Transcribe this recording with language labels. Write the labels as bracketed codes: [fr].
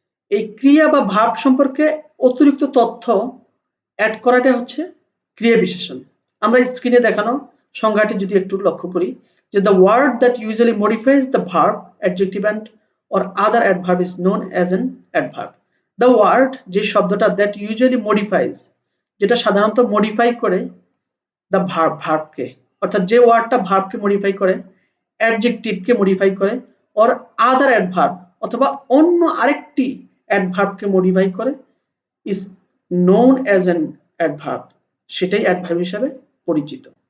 [bn] এই ক্রিয়া বা ভার্ব সম্পর্কে অতিরিক্ত তথ্য অ্যাড করাটা হচ্ছে ক্রিয়া বিশেষণ। আমরা স্ক্রিনে দেখানো সংজ্ঞাটি যদি একটু লক্ষ্য করি, যে [en] the word that usually modifies the verb, adjective and or other adverb is known as an adverb. The word, [bn] যে শব্দটা [en] that usually modifies, [bn] যেটা সাধারণত মডিফাই করে [en] the verb, [bn] ভার্বকে, অর্থাৎ যে ওয়ার্ডটা ভার্বকে মডিফাই করে, অ্যাডজেক্টিভকে মডিফাই করে, [en] or other adverb [bn] অথবা অন্য আরেকটি অ্যাডভার্বকে মডিফাই করে, [en] is known as an adverb, [bn] সেটাই অ্যাডভার্ব হিসাবে পরিচিত।